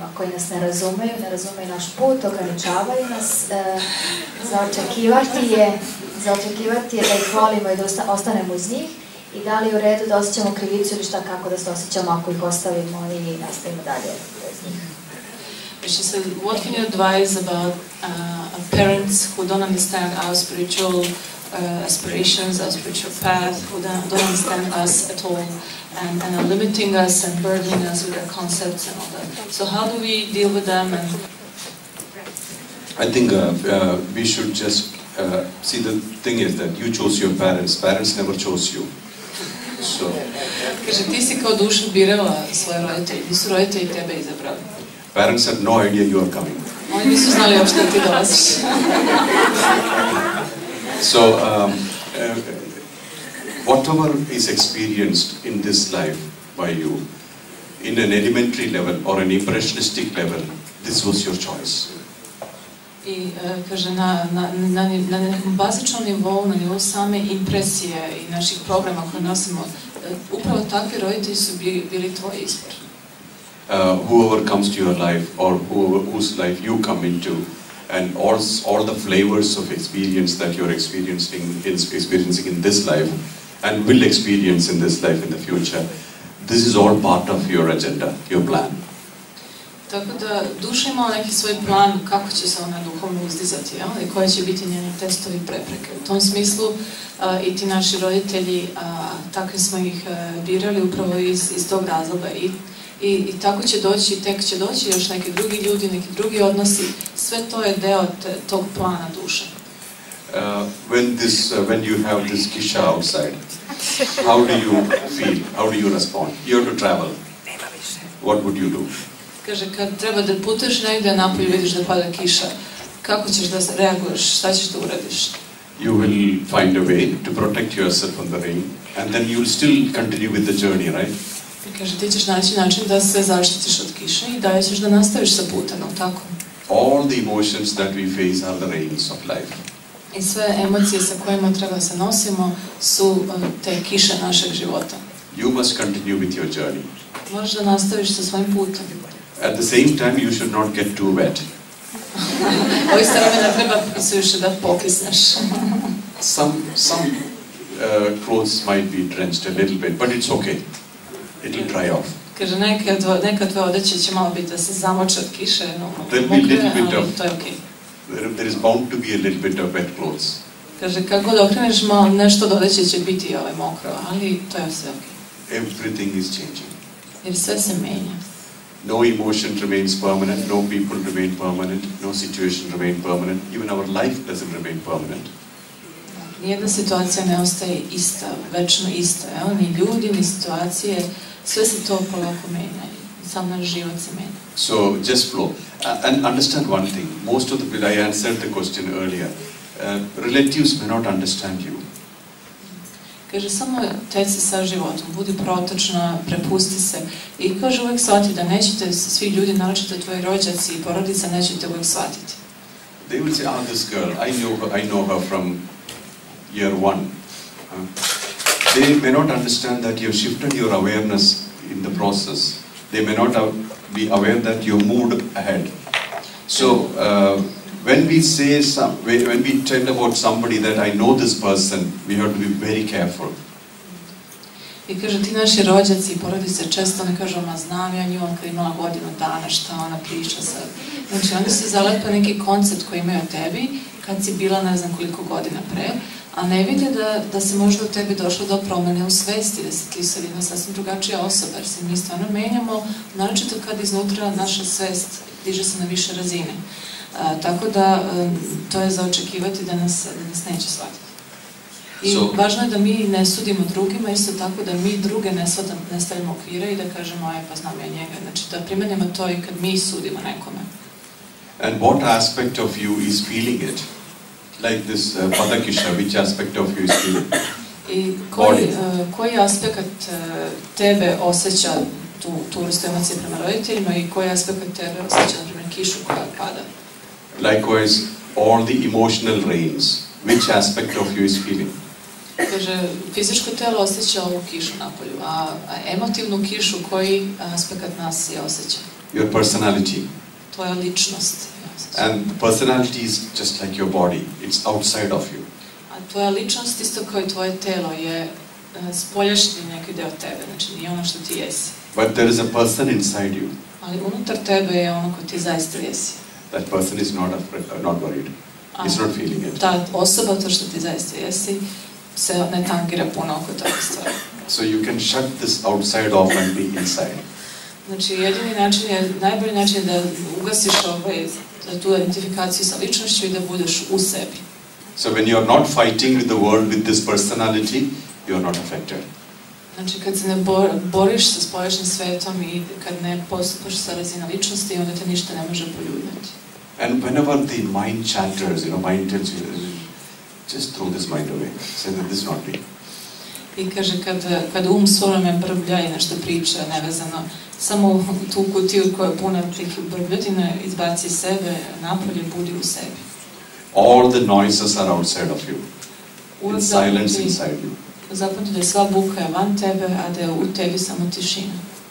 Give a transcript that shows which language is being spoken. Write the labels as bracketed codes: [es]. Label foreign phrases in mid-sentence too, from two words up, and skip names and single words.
[sr] nas ne razumeju naš put, ograničavaju nas, zaočekivati je da ih volimo i da ostanemo uz njih i da li je u redu da osjećamo krivicu ili šta kako da se osjećamo ako ih ostavimo i nastavimo dalje bez njih. [en] She said, what can you advise about parents who don't understand our spiritual aspirations, our spiritual path, who don't understand us at all, and are limiting us and burdening us with their concepts and all that. So how do we deal with them? And I think we should just see, the thing is that you chose your parents. Parents never chose you. So. [sr] Kaže, ti si kao duša birala svoje roditelje, nisu roditelji tebe izabrali. [en] Parents had no idea you are coming. [sr] Oni nisu znali uopšte da ti dolaziš. [en] So, whatever is experienced in this life by you, in an elementary level or an impressionistic level, this was your choice. [sr] I kaže, na nekom bazičnom nivou, na nivou same impresije i naših programa koje nosimo, upravo takvi roditelji su bili tvoj izbor. Whoever comes to your life or whose life you come into, and all the flavors of experience that you're experiencing in this life and will experience in this life in the future, this is all part of your agenda, your plan. Tako da duša ima neki svoj plan kako će se ona duhovno uzdizati, i koje će biti njeni testovi i prepreke. U tom smislu i ti naši roditelji, takvi smo ih birali upravo iz tog razloga. I tako će doći, tek će doći još neki drugi ljudi, neki drugi odnosi. Sve to je deo tog plana duše. [en] When you have this kisha outside, how do you feel? How do you respond? You have to travel. What would you do? [sr] Kaže, kad treba da putuješ negdje napolje, vidiš da pada kiša, kako ćeš da reaguješ, šta ćeš da uradiš? [en] You will find a way to protect yourself from the rain, and then you will still continue with the journey, right? [sr] Kaže, ti ćeš naći način da se zaštitiš od kiše i dalje ćeš da nastaviš sa putem, tako? [en] All the emotions that we face are the rains of life. [sr] I sve emocije sa kojima treba se nosimo su te kiše našeg života. [en] You must continue with your journey. [sr] Možeš da nastaviš sa svojim putem. [en] At the same time, you should not get too wet. Ovih strane ne treba se više da pokisneš. Some clothes might be drenched a little bit, but it's okay. It will dry off. [sr] Kaže, neka tvoje odeće će malo biti da se zamoče od kiše, mokre, ali to je okej. [en] There is bound to be a little bit of wet clothes. [sr] Kaže, kako god okreneš, malo nešto od odeće će biti mokro, ali to je sve okej. [en] Everything is changing. [sr] Jer sve se menja. [en] No emotion remains permanent, no people remain permanent, no situation remain permanent, even our life doesn't remain permanent. [sr] Nijedna situacija ne ostaje ista, večno ista, ni ljudi, ni situacije, sve se to polako menja, sam naš život se menja. [en] So, just flow. And understand one thing, most of the people, I answered the question earlier, relatives may not understand you. [sr] Kaže, samo teci sa životom, budi protočna, prepusti se i kaže uvijek shvati da nećete svi ljudi, naročito tvoji rođaci i porodica, nećete uvijek shvatiti. [en] They will say, this girl, I know her from year one. They may not understand that you have shifted your awareness in the process. They may not be aware that you moved ahead. So, when we tell about somebody that I know this person, we have to be very careful. [sr] I kaže, ti naši rođaci i porodice često ne kažu, ma znam ja nju, on kad imala godinu dana, šta ona priča sad. Znači, oni se zalepe neki koncept koji imaju o tebi, kad si bila ne znam koliko godina pre, a ne vide da se možda u tebi došlo do promene u svesti, da si ti sad jedna sasvim drugačija osoba, jer se mi stvarno menjamo, naročito kad iznutra naša svest diže se na više razine. Tako da, to je za očekivati da nas neće shvatiti. I važno je da mi ne sudimo drugima, isto tako da mi druge ne stavimo okvire i da kažemo, pa znam ja njega. Znači, da primenjamo to i kad mi sudimo nekome. [en] And what aspect of you is feeling it? Like this Padakisha, which aspect of you is feeling? [sr] I koji aspekt tebe osjeća tu vrstu emocije prema roditeljima i koji aspekt tebe osjeća, na primjer, kišu koja pada? [en] Likewise, all the emotional rains, which aspect of you is feeling? [sr] Kaže, fizičko telo osjeća ovu kišu napolju, a emotivnu kišu koji aspekt nas je osjeća? [en] Your personality. [sr] tvoja ličnost. [en] And personality is just like your body, it's outside of you. [sr] A tvoja ličnost, isto kao i tvoje telo, je spoljašnji neki deo tebe, znači nije ono što ti jesi. [en] But there is a person inside you. [sr] Ali unutar tebe je ono ko ti zaista jesi. [en] That person is not worried. He's not feeling it. [sr] Ta osoba, to što ti zaista jesi, se ne tangira puno oko toga stvari. [en] So you can shut this outside off and be inside. [sr] Znači, jedini način je, najbolji način je da ugasiš tu identifikaciju sa ličnošću i da budeš u sebi. [en] So when you are not fighting with the world with this personality, you are not affected. [sr] Znači, kad se ne boriš sa spoljašnjim svetom i kad ne postupaš sa razine ličnosti, onda te ništa ne može poljuljati. [en] And whenever the mind chatters, mind tells you, just throw this mind away. Say that this is not me. [sr] I kaže, kad svojome brblja i nešto priča nevezano, samo tu kutiju koja je puna tih brbljotina izbaci sebe, napolje, budi u sebi. [en] All the noises are outside of you. It's silence inside you. [sr] Zapamti da je sva buka je van tebe, a da je u tebi samo tišina.